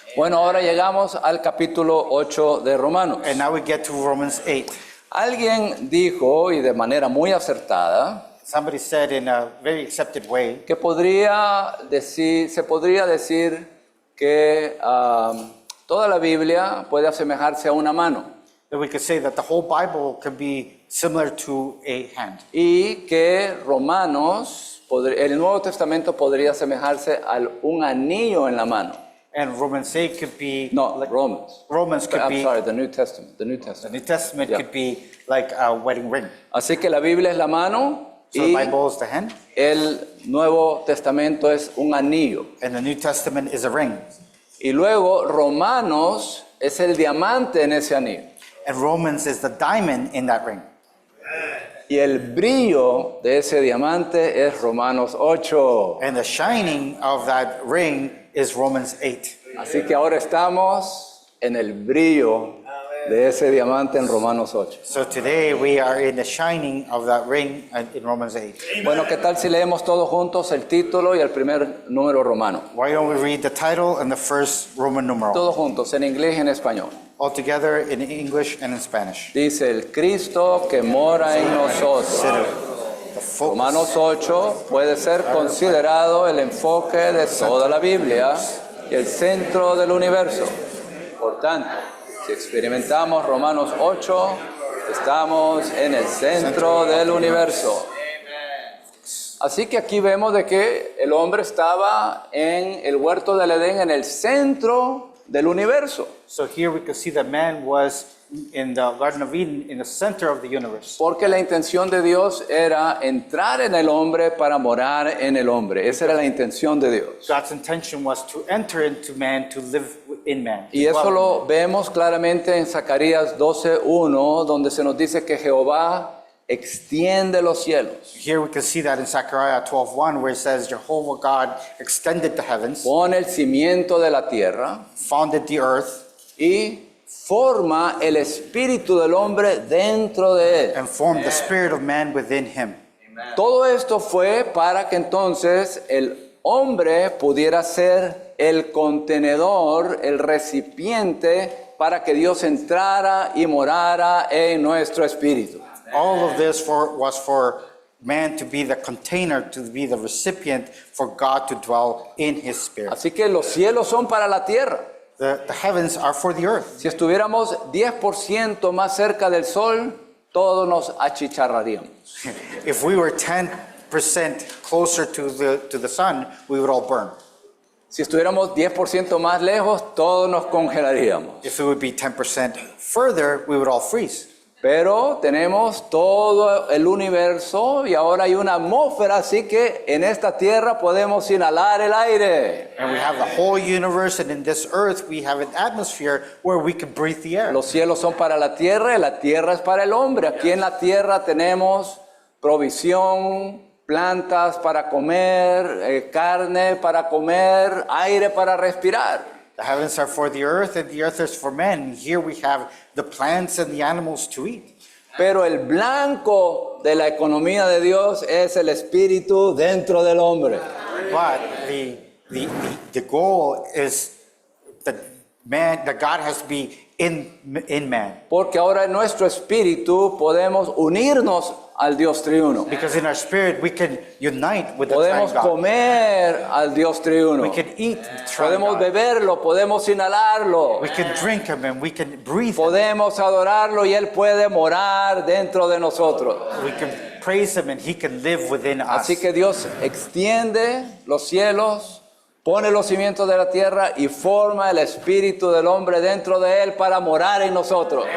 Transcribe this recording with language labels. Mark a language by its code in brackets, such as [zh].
[es] Bueno, ahora llegamos al capítulo 8 de Romanos. [en] And now we get to Romans 8. [es] Alguien dijo, y de manera muy acertada, [en] Somebody said in a very accepted way [es] que se podría decir que toda la Biblia puede asemejarse a una mano [en] that we could say that the whole Bible could be similar to a hand. [es] y que el Nuevo Testamento podría asemejarse a un anillo en la mano. [en] And Romans 8 could be No, like, Romans could I'm be, sorry, the New Testament. the New Testament Yeah. could be like a wedding ring. [es] Así que la Biblia es la mano [en] So the [es] y [en] Bible is the hand, [es] el Nuevo Testamento es un anillo. [en] and the New Testament is a ring. [es] Y luego Romanos es el diamante en ese anillo. [en] And Romans is the diamond in that ring. [es] Y el brillo de ese diamante es Romanos 8. [en] And the shining of that ring is Romans 8. [es] Así que ahora estamos en el brillo de ese diamante en Romanos 8. [en] So today we are in the shining of that ring in Romans 8. [es] Bueno, ¿qué tal si leemos todos juntos el título y el primer número romano? [en] Why don't we read the title and the first Roman numeral? [es] Todos juntos, en inglés y en español. [en] All together in English and in Spanish. [es] Dice, el Cristo que mora en nosotros. [en] The focus. [es] Romanos 8 puede ser considerado el enfoque de toda la Biblia y el centro del universo. Por tanto, si experimentamos Romanos 8, estamos en el centro del universo. Así que aquí vemos de que el hombre estaba en el huerto del Edén, en el centro del universo. [en] So here we can see that man was in the Garden of Eden in the center of the universe. [es] Porque la intención de Dios era entrar en el hombre para morar en el hombre. Esa era la intención de Dios. [en] God's intention was to enter into man, to live in man. [es] Y eso lo vemos claramente en Zacarías 12:1, donde se nos dice que Jehová extiende los cielos, [en] Here we can see that in Zechariah 12:1, where it says Jehovah God extended the heavens, [es] pone el cimiento de la tierra [en] founded the earth, [es] y forma el espíritu del hombre dentro de él. [en] and formed the spirit of man within him. [es] Todo esto fue para que entonces el hombre pudiera ser el contenedor, el recipiente para que Dios entrara y morara en nuestro espíritu. [en] All of this was for man to be the container, to be the recipient, for God to dwell in his spirit. [es] Así que los cielos son para la tierra. [en] The heavens are for the earth. [es] Si estuviéramos 10% más cerca del sol, todos nos achicharraríamos. [en] If we were 10% closer to the sun, we would all burn. [es] Si estuviéramos 10% más lejos, todos nos congelaríamos. [en] If it would be 10% further, we would all freeze. [es] Pero tenemos todo el universo y ahora hay una atmósfera, así que en esta tierra podemos inhalar el aire. [en] And we have the whole universe, and in this earth, we have an atmosphere where we can breathe the air. [es] Los cielos son para la tierra y la tierra es para el hombre. Aquí en la tierra tenemos provisión, plantas para comer, carne para comer, aire para respirar. [en] The heavens are for the earth, and the earth is for men. And here we have the plants and the animals to eat. [es] Pero el blanco de la economía de Dios es el espíritu dentro del hombre. [en] But the goal is that God has to be in man. [es] Porque ahora en nuestro espíritu podemos unirnos al Dios triuno. [en] Because in our spirit we can unite with the [es] Podemos [en] triune God. [es] comer al Dios triuno. [en] We can eat the triune [es] Podemos beberlo, podemos inhalarlo. [en] We can drink him and we can breathe him. [es] Podemos adorarlo y Él puede morar dentro de nosotros. [en] We can praise him and he can live within us. [es] Así que Dios extiende los cielos, pone los cimientos de la tierra y forma el espíritu del hombre dentro de Él para morar en nosotros.